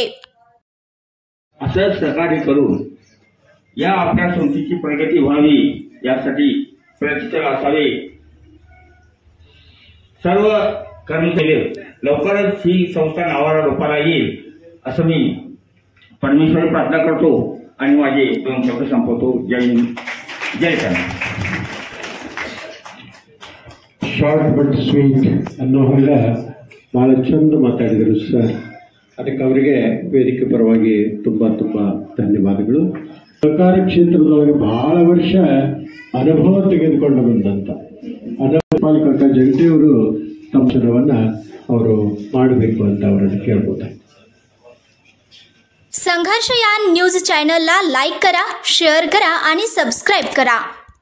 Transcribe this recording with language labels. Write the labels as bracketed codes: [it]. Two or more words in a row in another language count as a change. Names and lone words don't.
[mr] असं सहकार्य करून या आपल्या संस्थेची प्रगती व्हावी यासाठी प्रयत्नशील असावे। सर्व कर्मचारी लवकरच ही संस्था नावाला रूपाला येईल असं मी परमेश्वराला प्रार्थना करतो आणि माझे 2 शब्द संपवतो। जय हिंद, जय कर्नाटक। [en] short but sweet [kn] ಅನ್ನೋ ಹಾಗೆ ಭಾಳ ಚಂದ ಮಾತಾಡಿದರು ಸರ್। ಅದಕ್ಕೆ ಅವರಿಗೆ ವೇದಿಕೆ ಪರವಾಗಿ ತುಂಬ ಧನ್ಯವಾದಗಳು। ಸಹಕಾರ ಕ್ಷೇತ್ರದೊಳಗೆ ಬಹಳ ವರ್ಷ ಅನುಭವ ತೆಗೆದುಕೊಂಡು ಬಂದಂಥ ಪಾಲಕ ಜಗಟಿಯವರು ತಮ್ಮ ಕೆಲಸವನ್ನು ಅವರು ಮಾಡಬೇಕು ಅಂತ ಅವರನ್ನು ಕೇಳ್ಬೋದಾಗಿದೆ। [mr] संघर्ष या न्यूज चॅनलला लाईक करा, शेअर करा आणि सबस्क्राईब करा।